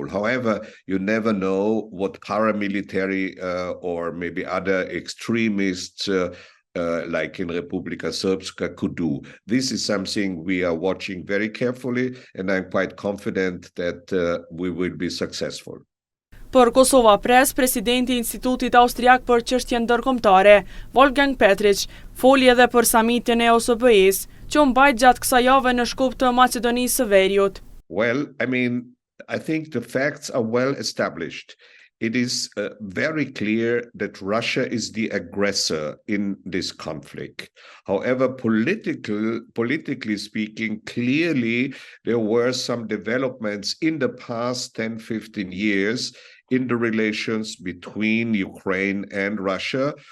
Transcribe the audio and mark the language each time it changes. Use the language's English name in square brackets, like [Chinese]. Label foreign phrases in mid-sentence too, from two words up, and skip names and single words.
[English] However, you never know what paramilitary or maybe other extremists like in Republika Srpska could do. This is something we are watching very carefully, and I'm quite confident that we will be successful. [Albanian] Për Kosova Press, Presidenti I Institutit Austriak për Çështje Ndërkombëtare, Wolfgang Petritsch, foli edhe për samitin e SBA-së, që u mbajt gjatë kësaj jave në Shkup të Maqedonisë së Veriut. [English] Well, I think the facts are well established. It is very clear that Russia is the aggressor in this conflict. However, politically speaking, clearly there were some developments in the past 10, 15 years in the relations between Ukraine and Russia,